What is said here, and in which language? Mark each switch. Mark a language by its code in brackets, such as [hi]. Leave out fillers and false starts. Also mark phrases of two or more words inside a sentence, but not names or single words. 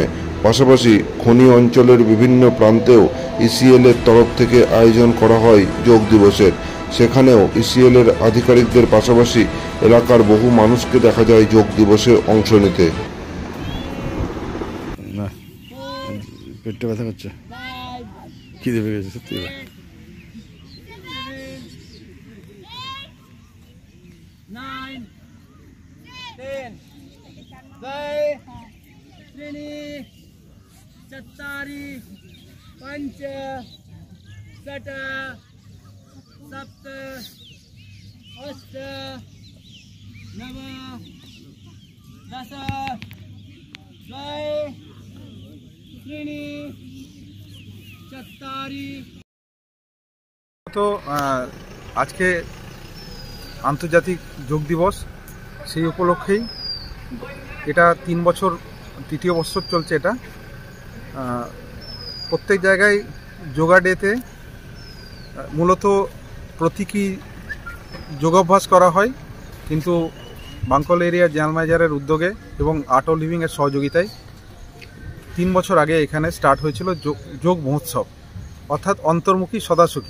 [bn] পাশাপাশি খনি অঞ্চলের বিভিন্ন প্রান্তেও ইসিএলের তরফ থেকে আয়োজন করা হয় যোগ দিবসের। সেখানেও ইসিএলের আধিকারিকদের পাশাপাশি এলাকার বহু মানুষকে দেখা যায় যোগ দিবসে অংশ নিতে। পেটটা ব্যথা করছে, খিদে পেয়ে গেছে সত্যি। [sa] चत्वारि पंच षट सप्त अष्ट नव दश त्रीणि चत्वारि। [bn] তো আজকে আন্তর্জাতিক যোগ দিবস, সেই উপলক্ষেই এটা 3 বছর, তৃতীয় বছর চলছে এটা। প্রত্যেক জায়গায় যোগা ডেতে মূলত প্রতীকী যোগাভ্যাস করা হয়, কিন্তু বাঙ্কল এরিয়া [en] General Manager-er [bn] উদ্যোগে এবং আর্ট অফ লিভিংয়ের সহযোগিতায় 3 বছর আগে এখানে স্টার্ট হয়েছিল যোগ মহোৎসব, অর্থাৎ অন্তর্মুখী সদাসুখী।